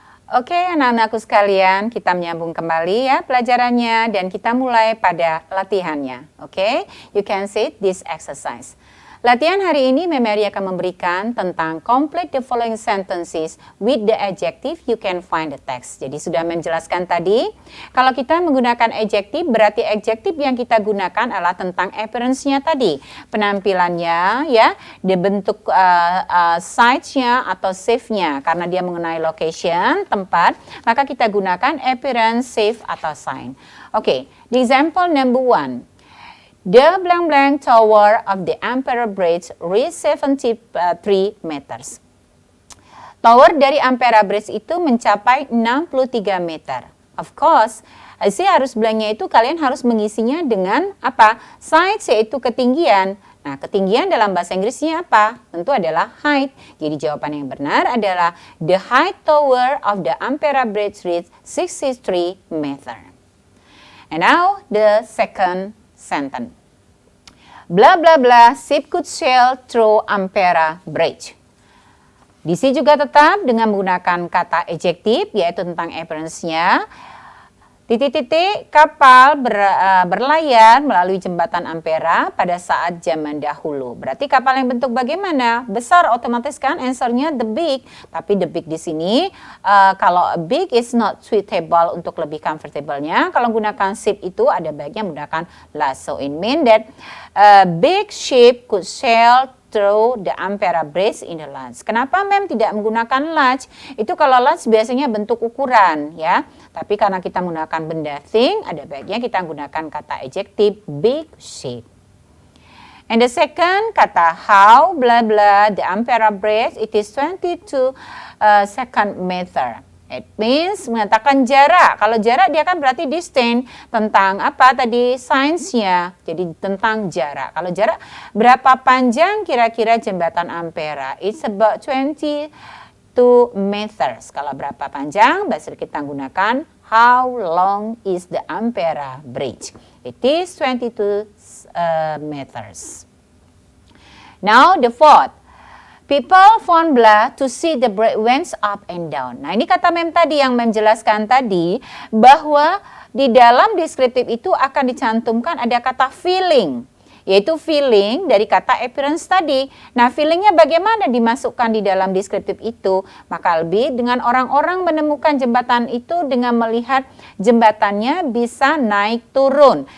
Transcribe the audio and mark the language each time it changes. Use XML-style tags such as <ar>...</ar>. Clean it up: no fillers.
<id>Oke, anak-anakku sekalian, kita menyambung kembali ya pelajarannya dan kita mulai pada latihannya.</id> <en>Oke, you can see this exercise.</en> <id>Latihan hari ini Mary akan memberikan tentang</id> <en>complete the following sentences with the adjective you can find the text.</en> <id>Jadi sudah menjelaskan tadi, kalau kita menggunakan adjective berarti adjective yang kita gunakan adalah tentang appearance-nya tadi. Penampilannya ya, di bentuk size-nya atau shape-nya karena dia mengenai location, tempat, maka kita gunakan appearance, shape atau sign.</id> <en>Oke, the example number 1. The blank tower of the Ampera Bridge reached 73 meters.</en> <id>Tower dari Ampera Bridge itu mencapai 63 meter. Of course, harus blanknya itu kalian harus mengisinya dengan apa? Size yaitu ketinggian. Nah, ketinggian dalam bahasa Inggrisnya apa? Tentu adalah height. Jadi jawaban yang benar adalah</id> <en>the height tower of the Ampera Bridge reached 63 meter. And now the second sentence. Blah blah blah, ship could sail through Ampera Bridge.</en> <id>Di sini juga tetap dengan menggunakan kata adjektif yaitu tentang appearance-nya. Titik-titik kapal berlayar melalui jembatan Ampera pada saat zaman dahulu. Berarti kapal yang bentuk bagaimana? Besar, otomatis kan answer-nya the big. Tapi the big di sini kalau big</id> <en>is not suitable</en> <id>untuk lebih comfortable-nya. Kalau gunakan ship itu ada baiknya menggunakan large.</id> <en>So it mean that big ship could sail through the Ampera Bridge in the large.</en> <id>Kenapa mem tidak menggunakan large? Itu kalau large biasanya bentuk ukuran ya. Tapi karena kita menggunakan benda thing, ada baiknya kita menggunakan kata adjective big ship.</id> <en>And the second kata how blah blah the Ampera Bridge it is 22 second meter. It means</en> <id>mengatakan jarak. Kalau jarak dia kan berarti distance tentang apa tadi science-nya. Jadi tentang jarak. Kalau jarak berapa panjang kira-kira jembatan Ampera?</id> <en>It's about 22 meters.</en> <id>Kalau berapa panjang bahasa kita gunakan</id> <en>how long is the Ampera Bridge? It is 22 meters. Now the fourth. People found blah to see the bridge went up and down.</en> <id>Nah ini kata mem tadi yang menjelaskan tadi bahwa di dalam deskriptif itu akan dicantumkan ada kata feeling. yaitu feeling dari kata appearance tadi. Nah, feelingnya bagaimana dimasukkan di dalam deskriptif itu? Maka lebih dengan orang-orang menemukan jembatan itu dengan melihat jembatannya bisa naik turun.</id>